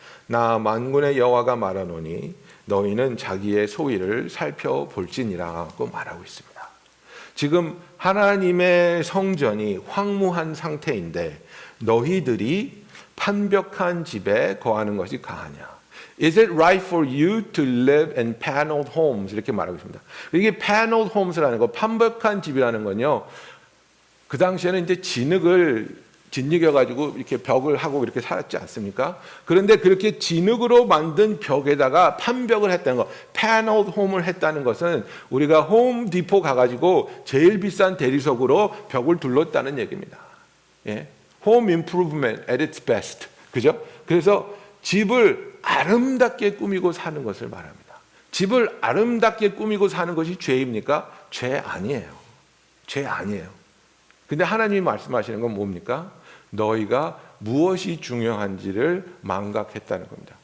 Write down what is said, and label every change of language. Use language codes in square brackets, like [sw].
[ko] 나 만군의 여호와가 말하노니 너희는 자기의 소위를 살펴볼지니라고 말하고 있습니다. 지금 하나님의 성전이 황무한 상태인데 너희들이 판벽한 집에 거하는 것이 가하냐? [en] Is it right for you to live in paneled homes? [ko] 이렇게 말하고 있습니다. 이게 paneled homes라는 거, 판벽한 집이라는 건요. 그 당시에는 이제 진흙여가지고 이렇게 벽을 하고 이렇게 살았지 않습니까? 그런데 그렇게 진흙으로 만든 벽에다가 판벽을 했다는 거, paneled home을 했다는 것은 우리가 홈 디포 가가지고 제일 비싼 대리석으로 벽을 둘렀다는 얘기입니다. 예? [en] Home improvement at its best. [ko] 그죠? 그래서 집을 아름답게 꾸미고 사는 것을 말합니다. 집을 아름답게 꾸미고 사는 것이 죄입니까? 죄 아니에요. 죄 아니에요. 근데 하나님이 말씀하시는 건 뭡니까? 너희가 무엇이 중요한지를 망각했다는 겁니다.